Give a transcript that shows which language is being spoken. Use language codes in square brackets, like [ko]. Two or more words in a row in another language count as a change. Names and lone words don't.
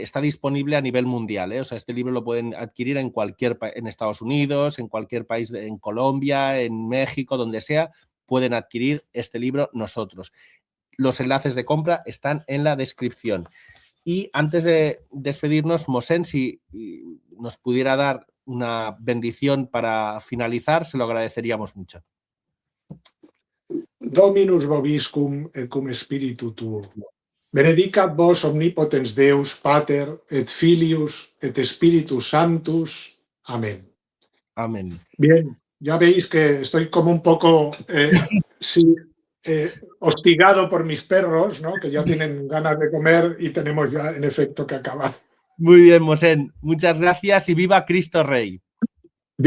[es] Está disponible a nivel mundial, ¿eh? O sea, este libro lo pueden adquirir en Estados Unidos, en cualquier país, en Colombia, en México, donde sea, pueden adquirir este libro nosotros. Los enlaces de compra están en la descripción. Y antes de despedirnos, Mosén, si nos pudiera dar una bendición para finalizar, se lo agradeceríamos mucho. [la] Dominus vobiscum et cum spiritu tuo. Benedicat vos omnipotens Deus, Pater, et Filius, et Spiritus Sanctus. [es] Amén. Amén. Bien, ya veis que estoy como un poco hostigado por mis perros, ¿no? Que ya tienen ganas de comer y tenemos ya en efecto que acabar. Muy bien, Mosén. Muchas gracias y viva Cristo Rey.